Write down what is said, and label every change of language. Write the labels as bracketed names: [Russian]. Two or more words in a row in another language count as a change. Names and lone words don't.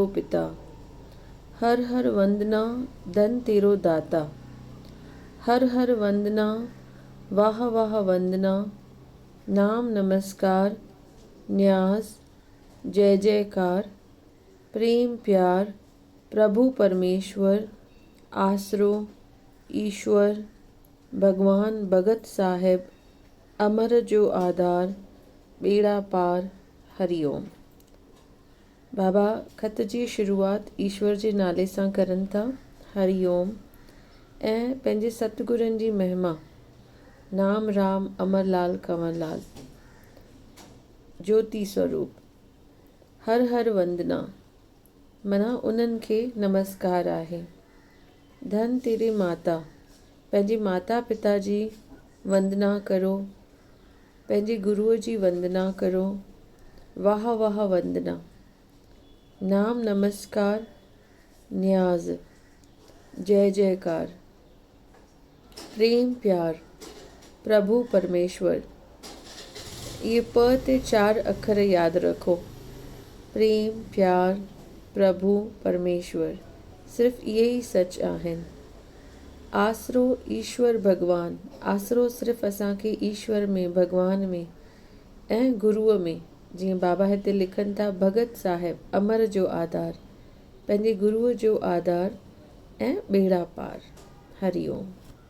[Sindhi] पिता, हर हर वंदना धन तेरो दाता, हर हर वंदना वाह वाह वंदना, नाम नमस्कार न्याज जय जयकार, प्रेम प्यार प्रभु परमेश्वर, आसरो ईश्वर भगवान भगत साहिब, अमर जो आधार बेड़ा पार, हरिओम। बाबा ख़त जी शुरूआत ईश्वर जे नाले सां करनि था, हरिओम, ऐं पंहिंजे सतगुरनि जी महिमा नाम राम अमरलाल कंवरलाल, ज्योति स्वरूप हर हर वंदना माना उन्हनि खे नमस्कार आहे। धन तेरे माता, पंहिंजे माता पिता जी वंदना करो, पंहिंजे गुरुअ जी वंदना करो, वाह वाह वंदना, नाम नमस्कार न्याज जय जयकार, प्रेम प्यार प्रभु परमेश्वर। ये प ते 4 अखर यादि रखो। प्रेम प्यार प्रभु परमेश्वर, सिर्फ़ इहे ई सच आहिनि। आसरो ईश्वर भगवान, आसरो सिर्फ़ु असांखे ईश्वर में भगवान में ऐं गुरुअ में, जीअं बाबा हिते लिखनि था, भगत साहिब अमर जो आधार, पंहिंजे गुरुअ जो आधार ऐं बेड़ा पार, हरिओम।